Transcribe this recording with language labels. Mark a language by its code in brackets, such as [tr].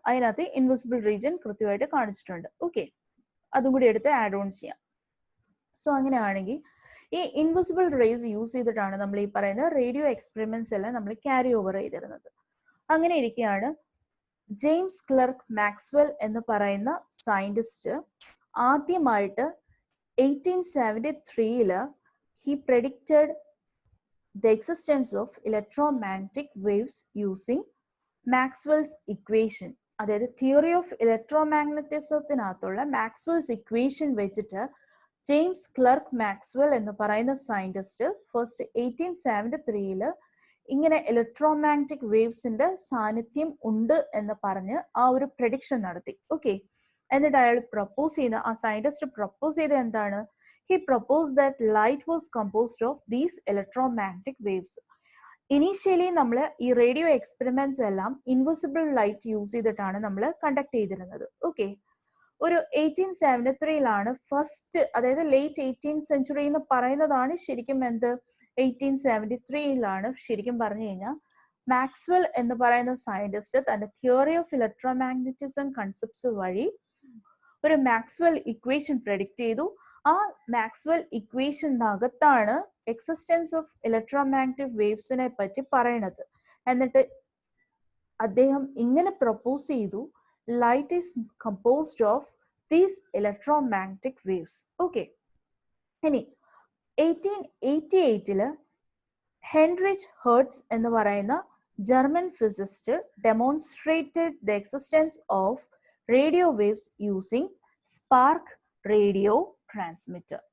[ml] അതിനകത്ത് invisible region കൃത്യമായിട്ട് കാണിച്ചിട്ടുണ്ട്. ഓക്കെ, അതും കൂടി എടുത്ത് ആഡ് ഓൺ ചെയ്യാം. സോ അങ്ങനെയാണെങ്കിൽ ഈ ഇൻവിസിബിൾ റേസ് യൂസ് ചെയ്തിട്ടാണ് നമ്മൾ ഈ പറയുന്ന റേഡിയോ എക്സ്പെരിമെന്റ്സ് എല്ലാം നമ്മൾ ക്യാരി ഓവർ ചെയ്തിരുന്നത്. അങ്ങനെ ഇരിക്കുകയാണ് ജെയിംസ് ക്ലർക്ക് മാക്സ്വെൽ എന്ന് പറയുന്ന സയന്റിസ്റ്റ് ആദ്യമായിട്ട് [en] 1873 he predicted the existence of electromagnetic waves using Maxwell's equation. [ml] അതായത് തിയറി ഓഫ് ഇലക്ട്രോമാഗ്നറ്റിസത്തിനകത്തുള്ള മാക്സ്വെൽസ് ഇക്വേഷൻ വെച്ചിട്ട് ജെയിംസ് ക്ലർക്ക് മാക്സ്വെൽ എന്ന് പറയുന്ന സയന്റിസ്റ്റ് ഫസ്റ്റ് 1873 ഇങ്ങനെ ഇലക്ട്രോമാഗ്നറ്റിക് വേവ്സിന്റെ സാന്നിധ്യം ഉണ്ട് എന്ന് പറഞ്ഞ് ആ ഒരു പ്രഡിക്ഷൻ നടത്തി. ഓക്കെ, എന്നിട്ട് അയാൾ പ്രപ്പോസ് ചെയ്ത, ആ സയന്റിസ്റ്റ് പ്രപ്പോസ് ചെയ്ത എന്താണ്? [en] He propose that light was composed of these electromagnetic waves. [ml] Initially നമ്മൾ ഈ റേഡിയോ എക്സ്പെരിമെന്റ്സ് എല്ലാം ഇൻവിസിബിൾ ലൈറ്റ് യൂസ് ചെയ്തിട്ടാണ് നമ്മൾ കണ്ടക്ട് ചെയ്തിരുന്നത്. ഓക്കെ, ഒരു 1873 ഫസ്റ്റ്, അതായത് ലേറ്റ് 18th സെഞ്ചുറി എന്ന് പറയുന്നതാണ് ശരിക്കും എന്ത് 1873 ശരിക്കും പറഞ്ഞു കഴിഞ്ഞാൽ മാക്സ്വെൽ എന്ന് പറയുന്ന സയന്റിസ്റ്റ് തന്റെ തിയറി ഓഫ് ഇലക്ട്രോമാഗ്നറ്റിസം കൺസെപ്റ്റ്സ് വഴി ഒരു മാക്സ്വെൽ ഇക്വേഷൻ പ്രെഡിക്റ്റ് ചെയ്തു. ആ Maxwell ഇക്വേഷനകത്താണ് existence of electromagnetic waves പറ്റി പറയണത്. എന്നിട്ട് അദ്ദേഹം ഇങ്ങനെ പ്രപ്പോസ് ചെയ്തു, [en] light is composed of these electromagnetic waves. Okay, ഇനി 1888 Heinrich Hertz എന്ന് പറയുന്ന German physicist demonstrated the existence of radio waves using spark radio transmitter.